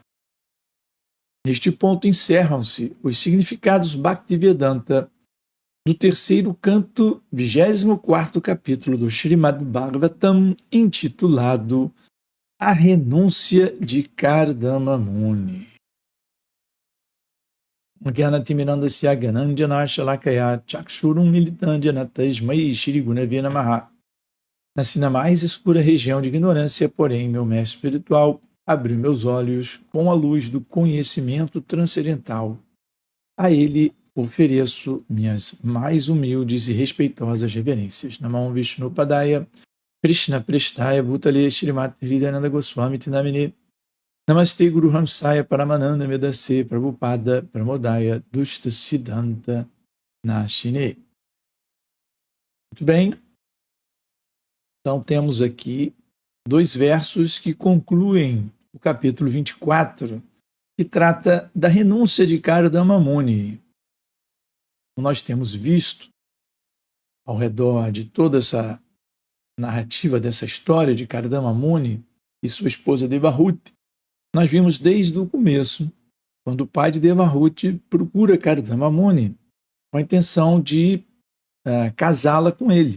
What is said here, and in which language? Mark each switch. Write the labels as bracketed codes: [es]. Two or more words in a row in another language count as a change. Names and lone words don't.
[pt] Neste ponto encerram-se os significados Bhaktivedanta do terceiro canto, 24º capítulo do Srimad Bhagavatam, intitulado A Renúncia de Kardama Muni. [sa] Gyanatimidandasya Gyananjana Shalakaya Chakshurum Militandjana Tasmai Shri Gunave Namaha. [pt] Nasci na mais escura região de ignorância, porém meu mestre espiritual abriu meus olhos com a luz do conhecimento transcendental. A ele ofereço minhas mais humildes e respeitosas reverências. [sa] Namah Vishnu Padaya, Krishna Prestaya, Bhutale, Shrimati Hridayananda Goswami Tinamine, Namaste Guru Hamsaya Paramananda Medase Prabhupada Pramodaya Dushta Siddhanta Nashine. [pt] Muito bem, então temos aqui 2 versos que concluem o capítulo 24, que trata da renúncia de Kardama Muni. Nós temos visto ao redor de toda essa narrativa dessa história de Kardama Muni e sua esposa Devahuti, nós vimos desde o começo, quando o pai de Devahuti procura Kardama Muni com a intenção de casá-la com ele.